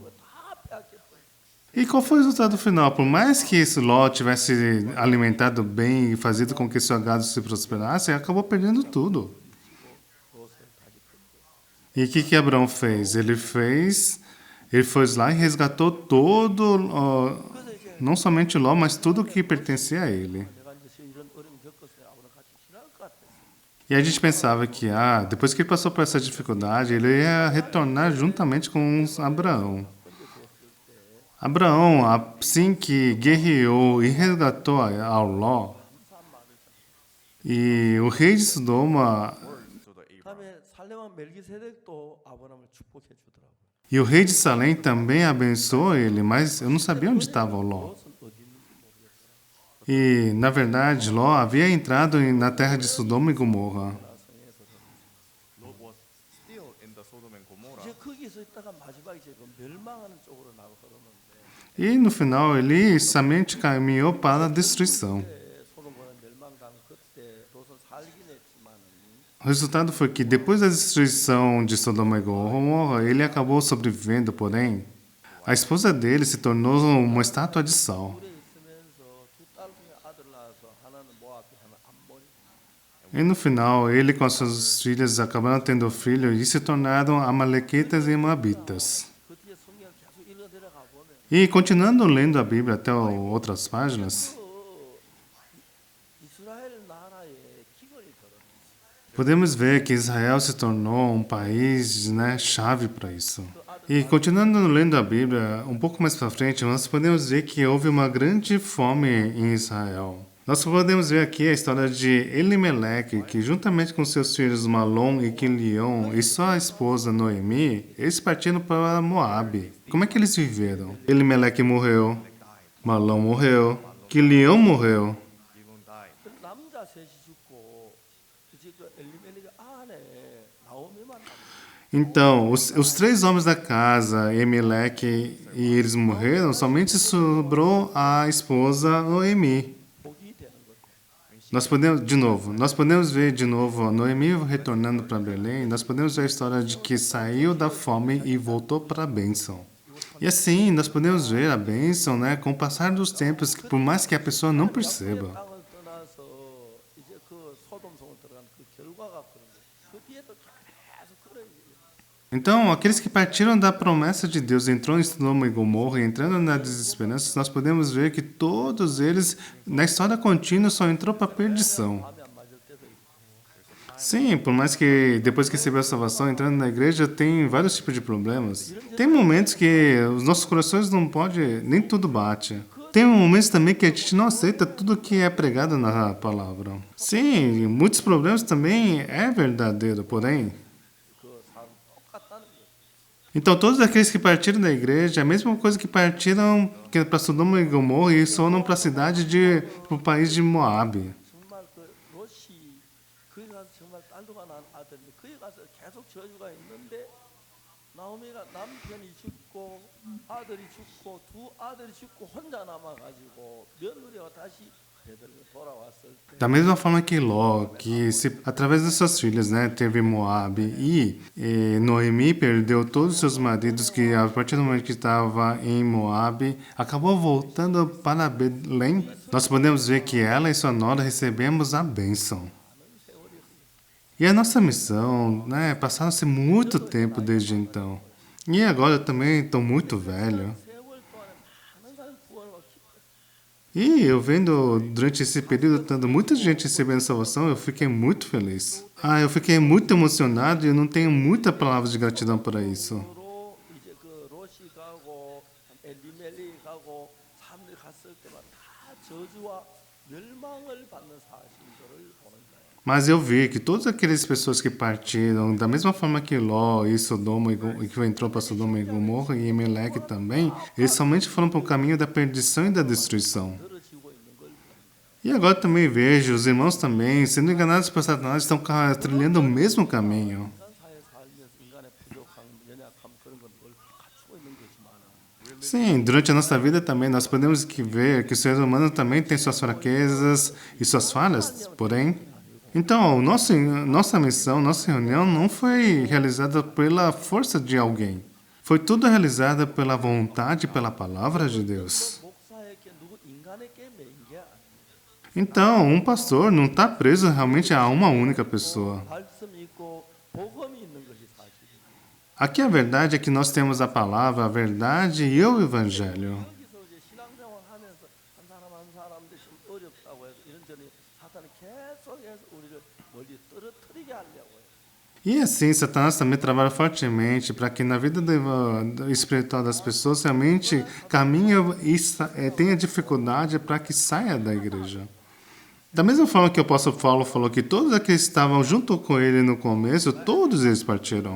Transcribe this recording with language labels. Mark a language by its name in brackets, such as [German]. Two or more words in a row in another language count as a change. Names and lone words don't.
[Portuguese] E qual foi o resultado final? Por mais que esse Ló tivesse alimentado bem e fazido com que seu gado se prosperasse, ele acabou perdendo tudo. E o que Abraão fez? Ele foi lá e resgatou não somente Ló, mas tudo que pertencia a ele. [Korean] 내가 이제 이런 어려움 겪었어요. 아버랑 같이 지나갈 것 같아요. [Portuguese] E a gente pensava que, depois que ele passou por essa dificuldade, ele ia retornar juntamente com Abraão. Abraão, assim que guerreou e resgatou ao Ló, e o rei de Sodoma [Korean] 다음에 살렘왕 멜기세덱도 아브라함을 축복해 주더라고요. [Portuguese] e o rei de Salém também abençoou ele, mas eu não sabia onde estava o Ló. [Korean] 롯은 어디 있는지 모르겠어요. [Portuguese] E, na verdade, Ló havia entrado na terra de Sodoma e Gomorra. [English] Lot was still in the Sodom and Gomorrah. [Korean] 이제 거기서 있다가 마지막에 이제 그 멸망하는 쪽으로 나가 흐르는데 [Portuguese] E, no final, ele somente caminhou para a destruição. [Korean] 소돔과 멸망당 그때 롯은 살긴 했지만은 [Portuguese] O resultado foi que, depois da destruição de Sodoma e Gomorra, ele acabou sobrevivendo, porém, a esposa dele se tornou uma estátua de sal. [Korean] 오래 있으면서 두 딸 중에 아들 낳아서 하나는 모압이 하나는 암몬이. [Portuguese] E no final, ele com as suas filhas acabaram tendo filho e se tornaram amalequitas e moabitas. [Korean] 그 뒤에 성경을 계속 읽어 내려가 보면 [Portuguese] E continuando lendo a Bíblia até outras páginas, [Korean] 이스라엘 나라의 기근이 들어. [Portuguese] podemos ver que Israel se tornou um país, né, chave para isso. E continuando lendo a Bíblia, um pouco mais para frente, nós podemos ver que houve uma grande fome em Israel. Nós podemos ver aqui a história de Elimeleque, que juntamente com seus filhos Malom e Quilion e sua esposa Noemi, eles partiram para Moabe. Como é que eles viveram? Elimeleque morreu, Malom morreu, que Leão morreu. [English] Gideon died. [Korean] 그 남자 셋이 죽고 이제 그 엘리멜렉의 아내 나오미만 [Portuguese] Então, os três homens da casa, Emelec, e eles morreram, somente sobrou a esposa Noemi. [Korean] 복이 되는 거죠. [Portuguese] Nós podemos ver de novo Noemi retornando para Belém, nós podemos ver a história de que saiu da fome e voltou para a bênção. E assim, nós podemos ver a bênção, né, com o passar dos tempos, que por mais que a pessoa não perceba. [Korean] 땅을 떠나서 이제 그 소돔성을 들어간 그 결과가 그런 거예요. 그 뒤에도 계속 그런 일이에요. [Portuguese] Então, aqueles que partiram da promessa de Deus, entrou em Sodoma e Gomorra, entrando na desesperança, nós podemos ver que todos eles, na história contínua, só entrou para a perdição. [Korean] 마음에 안 맞을 때도 있고. [Portuguese] Sim, por mais que depois que recebeu a salvação, entrando na igreja, tem vários tipos de problemas. Tem momentos que os nossos corações não podem, nem tudo bate. Tem momentos também que a gente não aceita tudo que é pregado na palavra. Sim, muitos problemas também é verdadeiro, porém. [Korean] 그 사람 똑같다는 거예요. [Portuguese] Então, todos aqueles que partiram da igreja, é a mesma coisa que partiram para Sodoma e Gomorra e foram para a cidade para o país de Moabe. [Korean] 정말 그 롯이 거기 가서 정말 딸도가 난 아들인데 거기 가서 계속 저주가 있는데 나오미가 남편이 죽고 아들이 죽고 두 아들이 죽고 혼자 남아가지고 며느리가 다시 베들레 돌아왔을 때 [Portuguese] Da mesma forma que Ló, através das suas filhas, né, teve Moabe e Noemi perdeu todos os seus maridos que a partir do momento que estava em Moabe, acabou voltando para Belém. Nós podemos ver que ela e sua nora recebemos a bênção. E a nossa missão, né, passaram-se muito tempo desde então. E agora eu também estou muito velho. [Korean] 세월 동안에 많은 사람이 구원을 받기 [Portuguese] E eu vendo durante esse período, tendo muita gente recebendo salvação, eu fiquei muito feliz. Eu fiquei muito emocionado e eu não tenho muita palavra de gratidão para isso. [Korean] 로 이제 그 롯이 가고 엘리멜리 가고 사람들이 갔을 때마다 다 저주와 멸망을 받는 사실들을 보는 거예요. [Portuguese] Mas eu vi que todas aquelas pessoas que partiram, da mesma forma que Ló e Sodoma e que entrou para Sodoma e Gomorra e Emelec também, eles somente foram para o caminho da perdição e da destruição. [Korean] 떨어지고 있는 걸 [Portuguese] E agora também vejo os irmãos também sendo enganados por Satanás, estão trilhando o mesmo caminho. [Korean] 인간 사회 살면서 인간의 부족함, 연약함 그런 걸 갖추고 있는 거지만 [Portuguese] Sim, durante a nossa vida também nós podemos ver que o ser humano também tem suas fraquezas e suas falhas, porém. Então, nossa missão, nossa reunião não foi realizada pela força de alguém. Foi tudo realizado pela vontade e pela palavra de Deus. [Korean] 목사에게 누구 인간에게 매인 게 아니에요. [Portuguese] Então, um pastor não está preso realmente a uma única pessoa. [Korean] 말씀이 있고 복음이 있는 것이 사실이에요. [Portuguese] Aqui a verdade é que nós temos a palavra, a verdade e o evangelho. [Korean] 여기서 이제 신앙생활 하면서 한 사람들이 좀 어렵다고 해서 이런저런 사탄이 계속해서 우리를 멀리 떨어뜨리게 하려고 해요. [Portuguese] E assim, Satanás também trabalha fortemente para que na vida espiritual das pessoas realmente caminhe e tenha dificuldade para que saia da igreja. Da mesma forma que o apóstolo Paulo falou que todos aqueles que estavam junto com ele no começo, todos eles partiram.